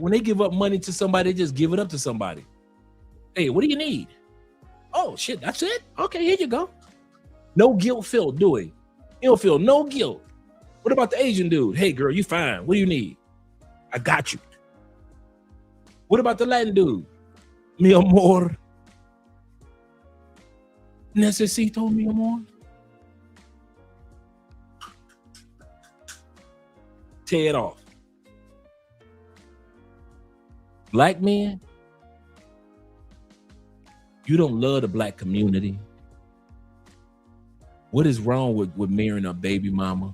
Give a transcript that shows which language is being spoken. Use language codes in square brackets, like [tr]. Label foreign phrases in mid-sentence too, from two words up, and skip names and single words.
[en] When they give up money to somebody, they just give it up to somebody. Hey, what do you need? Oh shit, that's it? Okay, here you go. No guilt felt, do he? He don't feel no guilt. What about the Asian dude? Hey girl, you fine. What do you need? I got you. What about the Latin dude? [es] Mi amor. Necesito mi amor. [en] Tear it off. Black men, you don't love the black community. What is wrong with marrying a baby mama?